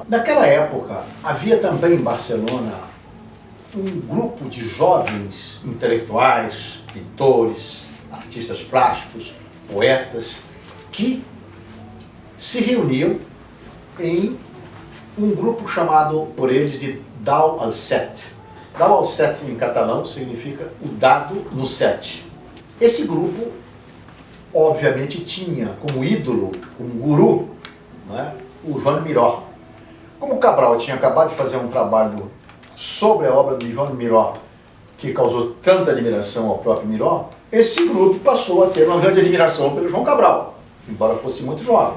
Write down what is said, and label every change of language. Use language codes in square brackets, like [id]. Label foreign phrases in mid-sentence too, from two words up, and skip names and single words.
[pt] Naquela época, havia também em Barcelona um grupo de jovens intelectuais, pintores, artistas plásticos, poetas, que se reuniam em um grupo chamado por eles de Dau al Set. Dau al Set em catalão significa o dado no set. Esse grupo, obviamente, tinha como ídolo, como guru, né, o Joan Miró. Como Cabral tinha acabado de fazer um trabalho sobre a obra de Joan Miró, que causou tanta admiração ao próprio Miró, esse grupo passou a ter uma grande admiração pelo João Cabral, embora fosse muito jovem.